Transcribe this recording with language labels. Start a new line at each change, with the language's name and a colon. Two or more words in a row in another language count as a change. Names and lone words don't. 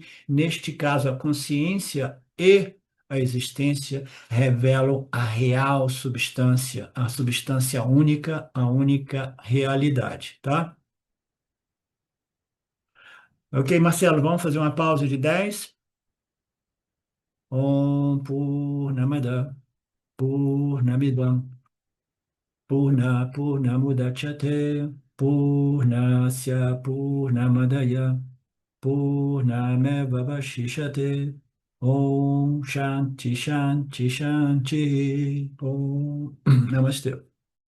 Portuguese: Neste caso, a consciência e a existência revelam a real substância, a substância única, a única realidade, tá? Ok, Marcelo, vamos fazer uma pausa de 10.
Sanskrit: Om Purnamada Purnamidam Purnamudachyate Purnasya Purnamadaya Purnamevavashishate Om Shanti Shanti Shanti Om Namaste.